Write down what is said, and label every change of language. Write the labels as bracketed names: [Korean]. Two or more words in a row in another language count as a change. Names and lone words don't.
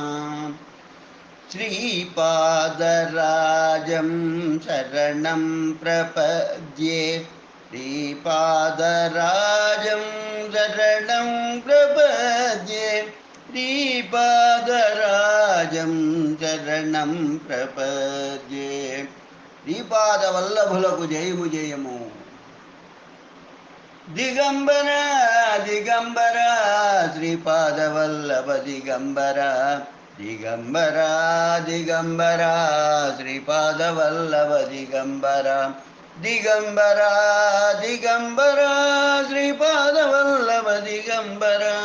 [Sanskrit] श्रीपादराजं शरणं प्रपद्ये। श्रीपादराजं शरणं प्रपद्ये। श्रीपादराजं शरणं प्रपद्ये। [Telugu] श्रीपादवल्लभुలకు జయము జయము। దిగంబర దిగంబర శ్రీపాదవల్లభ దిగంబర దిగంబర దిగంబర శ్రీపాదవల్లభ దిగంబర దిగంబర దిగంబర శ్రీపాదవల్లభ దిగంబర।